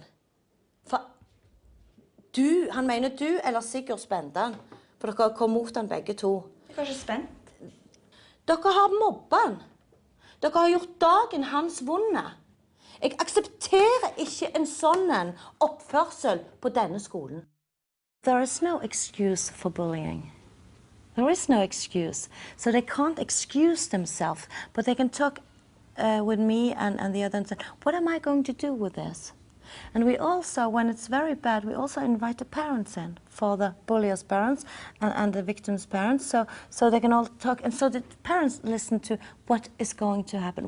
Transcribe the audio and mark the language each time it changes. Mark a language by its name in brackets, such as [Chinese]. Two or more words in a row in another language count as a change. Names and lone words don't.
[Norwegian] For han mener du eller Sigurd spente han. For dere kom mot han begge to. Jeg var ikke spent. Dere har mobbet han. Dere har gjort dagen hans vonde. Jeg aksepterer ikke en sånn oppførsel på denne skolen. [English] There is no excuse for bullying. There is no excuse. So they can't excuse themselves, but they can talk with me and the other and say, what am I going to do with this? And we also, when it's very bad, we also invite the parents in, for the bully's parents and the victim's parents, so they can all talk, and so the parents listen to what is going to happen.